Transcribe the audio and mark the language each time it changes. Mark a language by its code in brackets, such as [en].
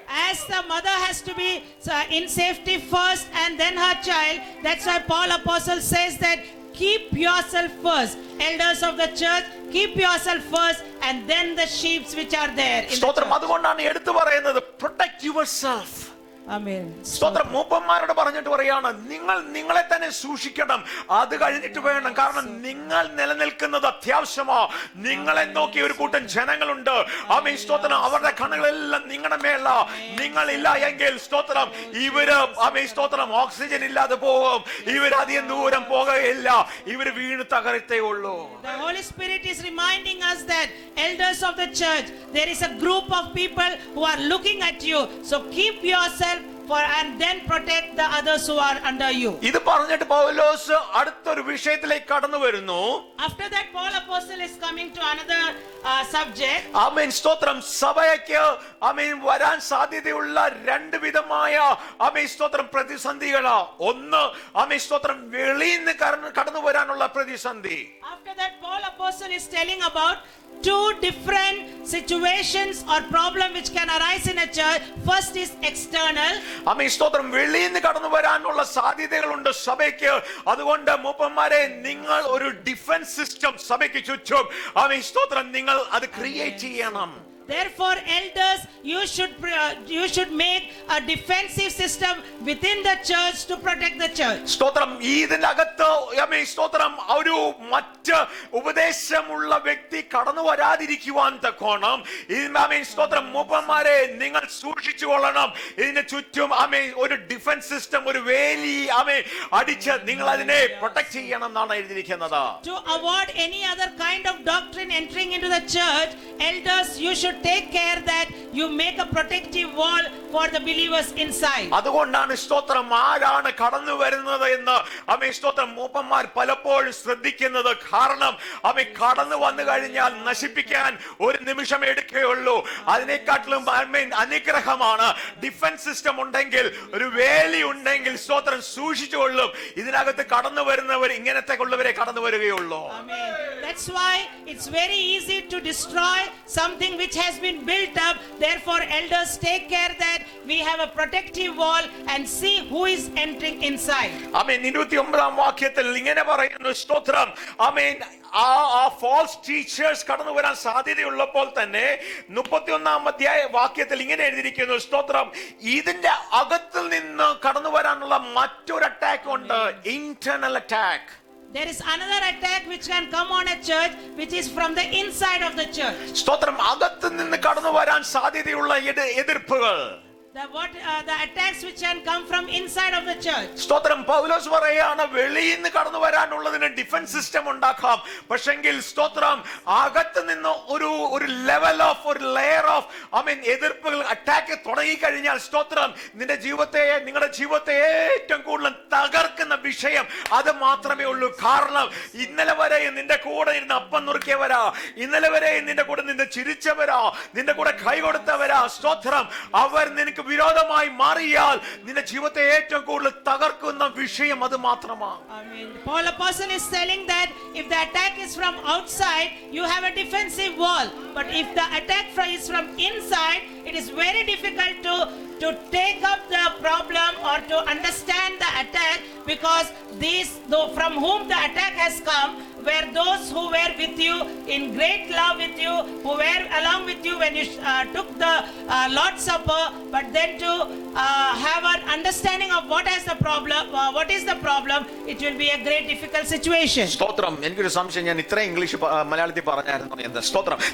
[en] As the mother has to be in safety first and then her child, that's why Paul Apostle says that keep yourself first. Elders of the church, keep yourself first and then the sheep which are there in the [ml] സ്തോത്രം. [en] church. [ml] അതുകൊണ്ടാണ് എടുത്തു പറയുന്നത്, [en] protect yourself. Amen. [ml] സ്തോത്രം. മൂപ്പന്മാരോട് പറഞ്ഞിട്ട് പറയാണ്, നിങ്ങളെ തന്നെ സൂക്ഷിക്കണം. അത് കഴിഞ്ഞിട്ട് വേണം, കാരണം നിങ്ങൾ നിലനിൽക്കുന്നത് അത്യാവശ്യമാ. നിങ്ങളെ നോക്കി ഒരു കൂട്ടം ജനങ്ങളുണ്ട്. സ്തോത്രം. അവരുടെ കണ്ണുകളെല്ലാം നിങ്ങളുടെ മേല. നിങ്ങളില്ല എങ്കിൽ സ്തോത്രം, ഇവര് സ്തോത്രം ഓക്സിജൻ ഇല്ലാതെ പോകും. ഇവരധികം ദൂരം പോകുകയില്ല. ഇവര് വീണ് തകരത്തേ ഉള്ളൂ. [en] The Holy Spirit is reminding us that elders of the church, there is a group of people who are looking at you. So keep yourself and then protect the others who are under you. [ml] ഇത് പറഞ്ഞിട്ട് പൗലോസ് അടുത്തൊരു വിഷയത്തിലേക്ക് കടന്നു വരുന്നു. [en] After that, Paul Apostle is coming to another subject. [ml] സ്തോത്രം. സഭയ്ക്ക് വരാൻ സാധ്യതയുള്ള 2 വിധമായ സ്തോത്രം പ്രതിസന്ധികളാ. ഒന്ന് സ്തോത്രം, വെളിയിൽ നിന്ന് കടന്നു വരാനുള്ള പ്രതിസന്ധി. [en] After that, Paul Apostle is telling about 2 different situations or problem which can arise in a church. First is external. [ml] സ്തോത്രം. വെളിയിൽ നിന്ന് കടന്നു വരാനുള്ള സാധ്യതകളുണ്ട് സഭയ്ക്ക്. അതുകൊണ്ട് മൂപ്പന്മാരെ, നിങ്ങൾ ഒരു ഡിഫൻസ് സിസ്റ്റം സഭയ്ക്ക് ചുറ്റും സ്തോത്രം നിങ്ങൾ അത് ക്രിയേറ്റ് ചെയ്യണം. [en] Therefore, elders, you should make a defensive system within the church to protect the church. [ml] സ്തോത്രം. ഇതിന്റെ അകത്ത് സ്തോത്രം ഒരു മറ്റ് ഉപദേശമുള്ള വ്യക്തി കടന്നു വരാതിരിക്കുവാൻ തക്കോണം സ്തോത്രം മൂപ്പന്മാരെ നിങ്ങൾ സൂക്ഷിച്ചു കൊള്ളണം. ഇതിന് ചുറ്റും ഒരു ഡിഫൻസ് സിസ്റ്റം, ഒരു വേലി അടിച്ച് നിങ്ങൾ അതിനെ പ്രൊട്ടക്ട് ചെയ്യണം എന്നാണ് എഴുതിയിരിക്കുന്നത്. [en] To avoid any other kind of doctrine entering into the church, elders, you should take care that you make a protective wall for the believers inside. [ml] അതുകൊണ്ടാണ് സ്തോത്രം ആരാണ് കടന്നു വരുന്നത് എന്ന് സ്തോത്രം മൂപ്പന്മാർ പലപ്പോഴും ശ്രദ്ധിക്കുന്നത്. കാരണം കടന്നു വന്നു കഴിഞ്ഞാൽ നശിപ്പിക്കാൻ ഒരു നിമിഷം എടുക്കുകയുള്ളൂ. അതിനെക്കാട്ടിലും അനുഗ്രഹമാണ് ഡിഫൻസ് സിസ്റ്റം ഉണ്ടെങ്കിൽ, ഒരു വേലി ഉണ്ടെങ്കിൽ സ്തോത്രം സൂക്ഷിച്ചുകൊള്ളും. ഇതിനകത്ത് കടന്നു വരുന്നവർ ഇങ്ങനത്തെ ഉള്ളവരെ കടന്നു വരികയുള്ളൂ. [en] Amen. That's why it's very easy to destroy something which has been built up. Therefore, elders take care that we have a protective wall and see who is entering inside. [ml] 29 വാക്യത്തിൽ ഇങ്ങനെ പറയുന്നു സ്തോത്രം. ആ ഫാൾസ് ടീച്ചേഴ്സ് കടന്നു വരാൻ സാധ്യതയുള്ളപ്പോൾ തന്നെ 31 വാക്യത്തിൽ ഇങ്ങനെ എഴുതിയിരിക്കുന്നു സ്തോത്രം. ഇതിന്റെ അകത്തിൽ നിന്ന് കടന്നു വരാനുള്ള മറ്റൊരു അറ്റാക്ക് ഉണ്ട്, internal attack. [en] There is another attack which can come on a church which is from the inside of the church. [ml] സ്തോത്രം. അകത്ത് നിന്ന് കടന്നു വരാൻ സാധ്യതയുള്ള എതിർപ്പുകൾ, [en] the attacks which can come from inside of the church. [ml] സ്തോത്രം. പൗലോസ് പറയാണ്, വെളിയിൽ നിന്ന് കടന്നു വരാനുള്ളതിന് ഡിഫൻസ് സിസ്റ്റം ഉണ്ടാക്കാം. പക്ഷെങ്കിൽ സ്തോത്രം അകത്ത് നിന്ന് ഒരു ലെവൽ ഓഫ്, ഒരു ലെയർ ഓഫ് എതിർപ്പുകൾ, അറ്റാക്ക് തുടങ്ങി കഴിഞ്ഞാൽ സ്തോത്രം നിങ്ങളുടെ ജീവിതത്തെ ഏറ്റവും കൂടുതൽ തകർക്കുന്ന വിഷയം അത് മാത്രമേ ഉള്ളൂ. കാരണം ഇന്നലെ വരെ നിന്റെ കൂടെ ഇരുന്ന് അപ്പം നുറുക്കിയവരാ, ഇന്നലെ വരെ നിന്റെ കൂടെ നിന്ന് ചിരിച്ചവരാ, നിന്റെ കൂടെ കൈ കൊടുത്തവരാ സ്തോത്രം, അവർ നിനക്ക് വിരോധമായി മാറിയാൽ നിന്റെ ജീവിതത്തെ ഏറ്റവും കൂടുതൽ തകർക്കുന്ന വിഷയം അത് മാത്രമാണ്. [en] Paul Apostle is telling that if the attack is from outside, you have a defensive wall. But if the attack is from inside, it is very difficult to take up the problem or to understand the attack, because from whom the attack has come were those who were with you in great love with you, who were along with you when you took the Lord's Supper. But then to have an understanding of what is the problem, it will be a great difficult situation. [ml] സ്തോത്രം. എനിക്കൊരു സംശയം, ഞാൻ ഇത്ര English മലയാളത്തിൽ പറഞ്ഞായിരുന്നു എന്താ സ്തോത്രം.